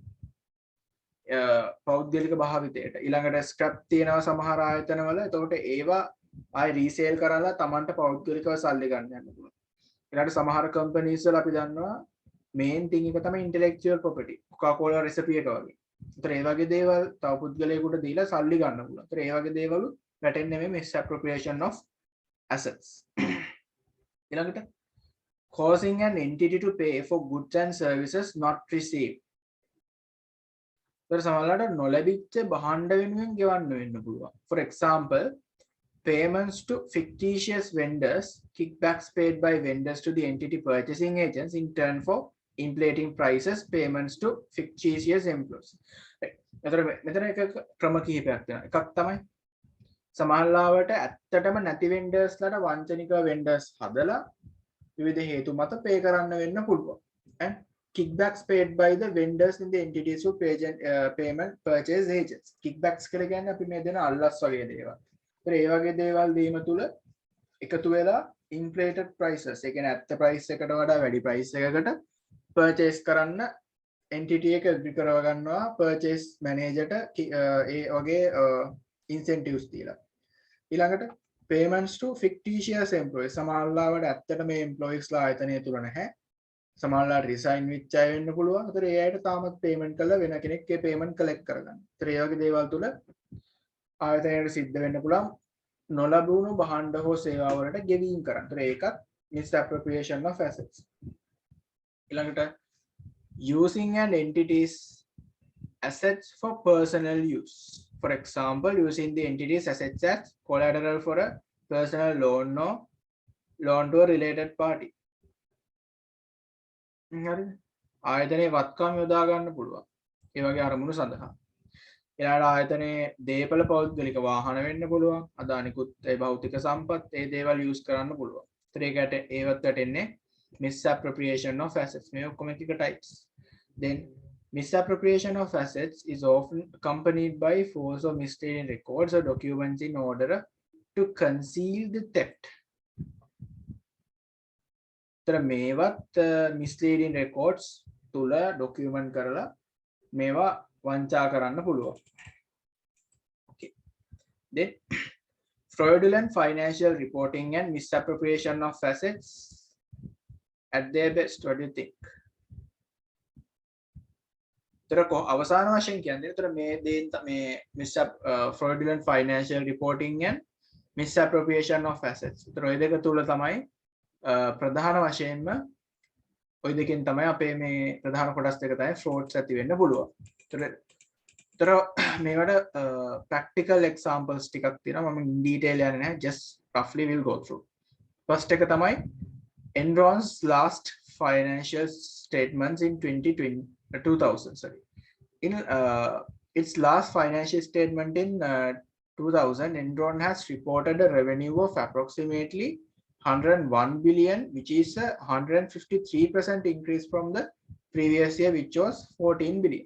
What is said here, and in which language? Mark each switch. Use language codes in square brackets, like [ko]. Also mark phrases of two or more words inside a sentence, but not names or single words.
[si] පෞද්ගලික භාවිතයට. ඊළඟට scrap තියෙනවා සමහර ආයතනවල. එතකොට ඒවා ආයි resale කරලා Tamanට පෞද්ගලිකව සල්ලි ගන්න යන්න පුළුවන්. ඊළඟට සමහර companies වල අපි දන්නවා [en] main thing [si] එක තමයි [en] intellectual property. [si] Coca-Cola recipe එක වගේ. ඒතර ඒ වගේ දේවල් තව පුද්ගලයෙකුට දීලා සල්ලි ගන්න පුළුවන්. ඒතර ඒ වගේ දේවල් වැටෙන්නේ මේ [en] misappropriation of assets. ඊළඟට causing an entity to pay for goods and services not received. [si] ඒතර සමහරවිට නොලැබිච්ච භාණ්ඩ වෙනුවෙන් ගෙවන්න වෙන්න පුළුවන්. [en] For example, payments to fictitious vendors, kickbacks paid by vendors to the entity purchasing agents in turn for inflating prices, payments to fictitious employees. [si] මෙතන එක ක්‍රම කිහිපයක් තියෙනවා. එකක් තමයි සමහරවිට ඇත්තටම නැති vendors ලාට වංචනික vendors හදලා විවිධ හේතු මත pay කරන්න වෙන්න පුළුවන්. [en] And kickbacks paid by the vendors in the entities who payment purchase agents. [si] Kickbacks කියලා කියන්නේ අපි මේ දෙන අල්ලස් වගේ දේවල්. ඒ වගේ දේවල් දීම තුල එකතු වෙලා [en] inflated prices, [si] ඒ කියන්නේ ඇත්ත price එකට වඩා වැඩි price එකකට purchase කරන්න entity එක agree කරව ගන්නවා [en] purchase manager [si] ට ඒ වගේ incentives දීලා. [en] ඊළඟට payments to fictitious employees. [si] සමහරවිට ඇත්තට මේ employees ලා ආයතනය තුල නැහැ. සමහරවිට resign වෙච්ච අය වෙන්න පුළුවන්. ඒතර ඒ අයට තාමත් payment කරලා වෙන කෙනෙක් ඒ payment collect කරගන්න. ඒතර ඒ වගේ දේවල් තුල ආයතනයට සිද්ධ වෙන්න පුළුවන් නොලැබුණු භාණ්ඩ හෝ සේවා වලට ගෙවීම් කරන්න. ඒතර ඒකත් [en] misappropriation of assets. ඊළඟට using an entity's assets for personal use. For example, using the entity's assets as collateral for a personal loan or loan to a related party. [si] හරිද? ආයතනයේ වත්කම් යොදා ගන්න පුළුවන්. ඒ වගේ අරමුණු සඳහා. එයාට ආයතනයේ දේපල පෞද්ගලික වාහන වෙන්න පුළුවන්. අද අනිකුත් ඒ භෞතික සම්පත් ඒ දේවල් use කරන්න පුළුවන්. ඒතර ඒකට ඒවත් වැටෙන්නේ [en] misappropriation of assets. [si] මේ ඔක්කොම එක types. [en] Then misappropriation of assets is often accompanied by false or misleading records or documents in order to conceal the theft. [si] ඒතර මේවත් [en] misleading records [si] තුල document කරලා මේවා වංචා කරන්න පුළුවන්. [en] Okay. Then fraudulent financial reporting and misappropriation of assets at their best. What do you think? [si] අවසාන වශයෙන් කියන්නේ ඒතර මේ දේ මේ [en] fraudulent financial reporting and misappropriation of assets. [si] ඒතර ඔය දෙක තුල තමයි ප්‍රධාන වශයෙන්ම ඔය දෙකෙන් තමයි අපේ මේ ප්‍රධාන කොටස් දෙක තමයි frauds ඇති වෙන්න පුළුවන්. ඒතර මේවට [en] practical examples [si] ටිකක් තියෙනවා. මම [en] in detail [si] යන්නේ නැහැ. [en] Just roughly we'll go through. First [si] එක තමයි [en] Enron's last financial statements in 2000. Sorry. In its last financial statement in 2000, Enron has reported a revenue of approximately 101 billion, which is a 153% increase from the previous year, which was 14 billion.